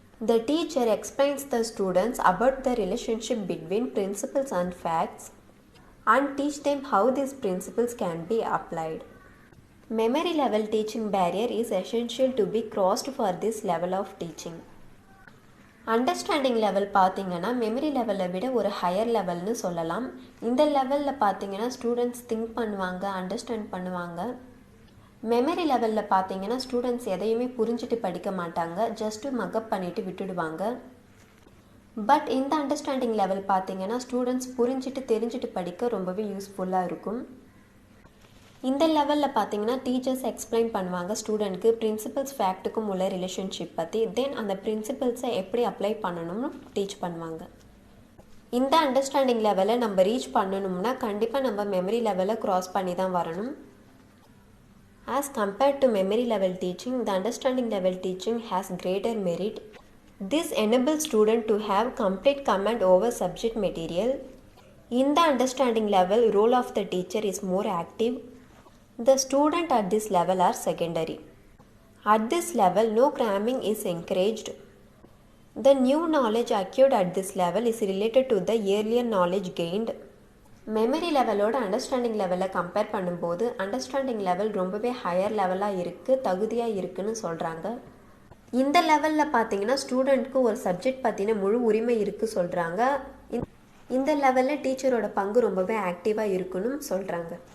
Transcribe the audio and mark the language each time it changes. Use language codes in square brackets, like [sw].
[en] The teacher explains the students about the relationship between principles and facts and teach them how these principles can be applied. Memory level teaching barrier is essential to be crossed for this level of teaching. [ta] Understanding level பார்த்திங்கன்னா memory லெவலை விட ஒரு higher லெவல்னு சொல்லலாம். இந்த லெவலில் பார்த்திங்கன்னா students think பண்ணுவாங்க, understand பண்ணுவாங்க. மெமரி லெவலில் பார்த்திங்கன்னா ஸ்டூடெண்ட்ஸ் எதையுமே புரிஞ்சுட்டு படிக்க மாட்டாங்க, ஜஸ்ட்டு மக்கப் பண்ணிவிட்டு விட்டுடுவாங்க. பட் இந்த அண்டர்ஸ்டாண்டிங் லெவல் பார்த்திங்கன்னா ஸ்டூடெண்ட்ஸ் புரிஞ்சுட்டு தெரிஞ்சுட்டு படிக்க ரொம்பவே யூஸ்ஃபுல்லாக இருக்கும். இந்த லெவலில் பார்த்தீங்கன்னா டீச்சர்ஸ் எக்ஸ்பிளைன் பண்ணுவாங்க ஸ்டூடெண்ட்க்கு பிரின்சிபல்ஸ் ஃபேக்ட்டுக்கும் உள்ள ரிலேஷன்ஷிப் பற்றி. தென் அந்த பிரின்சிபல்ஸை எப்படி அப்ளை பண்ணணும்னு டீச் பண்ணுவாங்க. இந்த அண்டர்ஸ்டாண்டிங் லெவலை நம்ம ரீச் பண்ணணும்னா கண்டிப்பாக நம்ம மெமரி லெவலை க்ராஸ் பண்ணி தான் வரணும். [en] As compared to memory level teaching, the understanding level teaching has greater merit. This enables student to have complete command over subject material. In the understanding level, role of the teacher is more active. The student at this level are secondary. At this level, no cramming is encouraged. The new knowledge acquired at this level is related to the earlier knowledge gained. [ta] Memory லெவலோட understanding லெவலை compare பண்ணும்போது understanding level ரொம்பவே higher லெவலாக இருக்குது, தகுதியாக இருக்குதுன்னு சொல்கிறாங்க. இந்த லெவலில் பார்த்தீங்கன்னா ஸ்டூடெண்ட்க்கு ஒரு சப்ஜெக்ட் பற்றின முழு உரிமை இருக்குது சொல்கிறாங்க. இந்த லெவலில் டீச்சரோட பங்கு ரொம்பவே ஆக்டிவாக இருக்குன்னு சொல்கிறாங்க.